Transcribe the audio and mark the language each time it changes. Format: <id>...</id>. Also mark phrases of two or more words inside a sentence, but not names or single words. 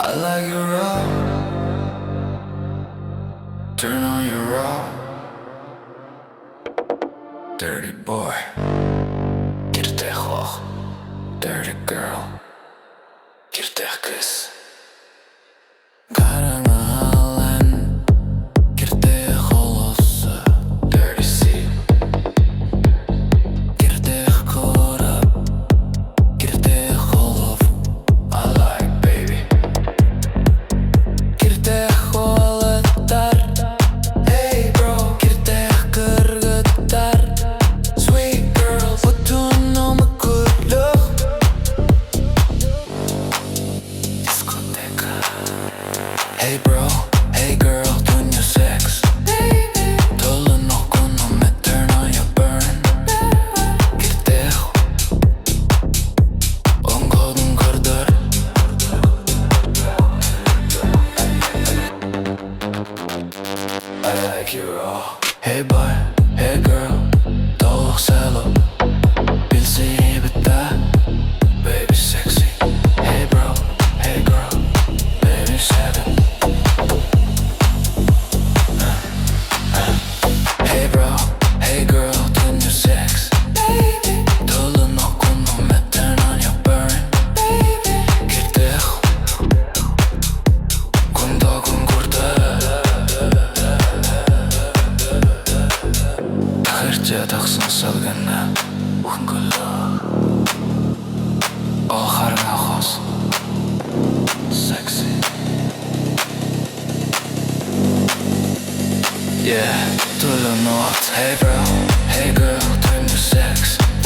<en>I like you raw. Turn on your raw. Dirty boy. Кирдээх. Dirty girl.</en> <sah>Кирдээх кыыс. Хараҥа халлаан. Кирдээх уулусса.</sah> <en>Dirty sea.</en> <sah>Кирдээх куорат. Кирдээх кулууп.</sah> <en>I like baby.</en> <sah>Кирдээх уолаттар.</sah> <en>Hey bro.</en> <sah>Кирдээх кыргыттар.</sah> <en>Sweet girls.</en> <sah>Бүтүүн үңкүлүөх. Дискотека.</sah> <en>Hey bro. Hey girl.</en> <sah>Түүңҥү sex. Төлөн уоккун умат.</sah> <en>Turn on your burn.</en> <sah>Кирдээх. Үңкүүгүн көрдөр.</sah> <en>I like you raw. Hey boy, hey girl,</en> <sah>Туох салуҥ. Билсиһэбит,</sah> <en>baby sexy. Hey bro, hey girl, baby seven. Hey bro, hey girl,</en> <sah>түүңҥү sex. Төлөн уоккун умат.</sah> <en>Turn on your burn.</en> <sah>Кирдээх. Таһырдьа тахсан салгыҥҥа. Үңкүлүөх. Oh Хараҥа хос.</sah> <en>Sexy. Yeah.</en> <sah>Төлөн умат.</sah> <en>Hey bro, hey girl, түүңҥү sex.</en>